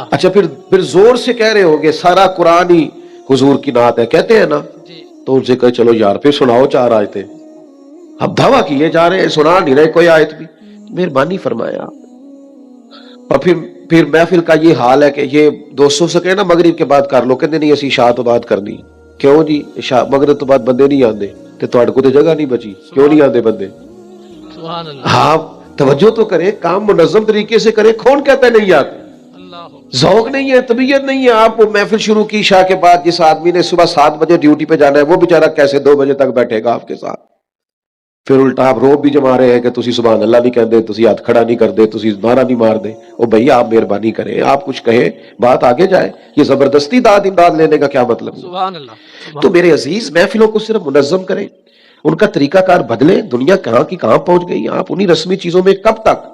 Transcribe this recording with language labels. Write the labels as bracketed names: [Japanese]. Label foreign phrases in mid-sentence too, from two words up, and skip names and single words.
[Urdu] اچھا پھر زور سے کہہ رہے ہوگے سارا قرآن ہی حضور کی نعت ہے, کہتے ہیں نا, تو ان سے کہے چلو یار پھر سناؤ 4 آیتیں. اب دعویٰ کیے جا رہے ہیں, سنا نہیں رہے کوئی آیت بھی. مہربانی فرمایا آپ. اور پھر محفل کا یہ حال ہے کہ یہ دوستوں سے کہنا مغرب کے بعد کر لو, کہتے نہیں [Punjabi] اسی عشاء تو بعد کرنی. [Urdu] کیوں جی؟ [Punjabi] عشاء مغرب تو بعد بندے نہیں آندے, تے تواڈے کو تے جگہ نہیں بچی, کیوں نہیں آندے بندے؟ [Arabic] سبحان اللہ. [Urdu] آپ توجہ تو کریں, کام منظم طریقے سے کریں. کون کہتا ہے نہیں آتے؟ ذوق نہیں ہے, طبیعت نہیں ہے. آپ محفل شروع کی عشاء کے بعد, جس آدمی نے صبح 7 بجے ڈیوٹی پہ جانا ہے وہ بیچارہ کیسے 2 بجے تک بیٹھے گا آپ کے ساتھ؟ پھر الٹا آپ رعب بھی جما رہے ہیں کہ تسی [Arabic] سبحان الله [Urdu] نہیں کہتے، تسی ہاتھ کھڑا نہیں کرتے، تسی نعرہ نہیں مارتے. او بھیا آپ مہربانی کریں، آپ کچھ کہیں، بات آگے جائے. یہ زبردستی داد امداد لینے کا کیا مطلب ہے? [Arabic] سبحان الله. [Urdu] تو میرے عزیز، محفلوں کو صرف منظم کریں، ان کا طریقہ کار بدلے. دنیا کہاں کی کہاں پہنچ گئی۔ آپ انہیں رسمی چیزوں میں کب تک?